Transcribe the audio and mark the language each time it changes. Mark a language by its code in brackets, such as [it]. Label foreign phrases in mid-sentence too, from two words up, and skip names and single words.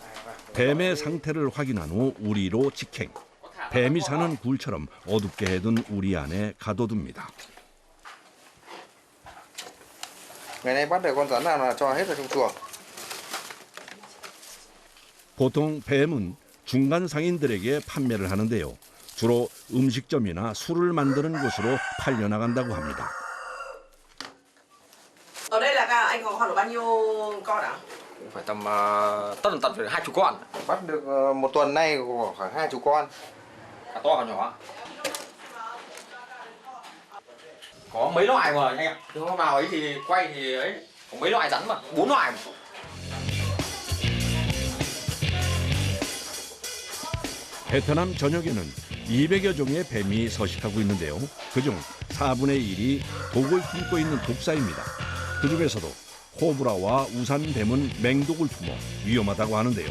[ko] 뱀의 상태를 확인한 후 우리로 직행. 뱀이 사는 굴처럼 어둡게 해둔 우리 안에 가둬둡니다. [vi] Ngày nay bắt được con rắn nào là cho hết vào trong chuồng. [ko] 보통 뱀은 중간 상인들에게 판매를 하는데요. 주로 음식점이나 술을 만드는 곳으로 팔려나간다고 합니다. [vi] Ở đây là anh có khoảng bao nhiêu con ạ? Phải tầm tận phải 20 con. Bắt được một tuần nay có khoảng 20 con. Cả to cả nhỏ. Có mấy loại mà anh ạ. Chứ hôm nào ấy thì quay thì ấy có mấy loại rắn mà, 4 loại mà. [ko] 베트남 전역에는 200여 종의 뱀이 서식하고 있는데요. 그중 4분의 1이 독을 품고 있는 독사입니다. 그중에서도 코브라와 우산뱀은 맹독을 품어 위험하다고 하는데요.